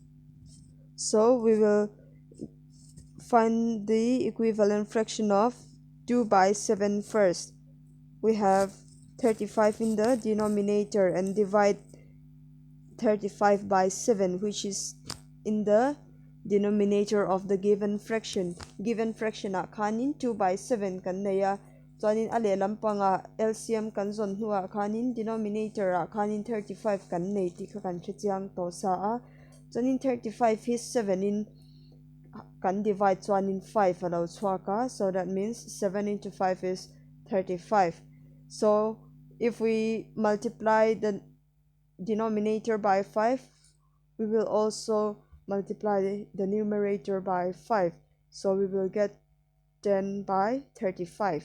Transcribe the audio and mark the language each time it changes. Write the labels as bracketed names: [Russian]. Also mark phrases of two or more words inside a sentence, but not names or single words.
[English] So we will find the equivalent fraction of 2 by 7 first. We have 35 in the denominator and divide 35 by 7, which is in the denominator of the given fraction. Given fraction [Mizo] a khanin 2 by 7 kan neya. Chuanin ale lampanga LCM kan zon hnuwa khanin denominator a khanin 35 kan nei ti kha kan chiang to sa a. Chuanin 35 is 7 in kan divide chuanin 5 alo chhuaka, [English] so that means 7 into 5 is 35. So if we multiply the denominator by 5, we will also multiply the numerator by 5, so we will get 10 by 35.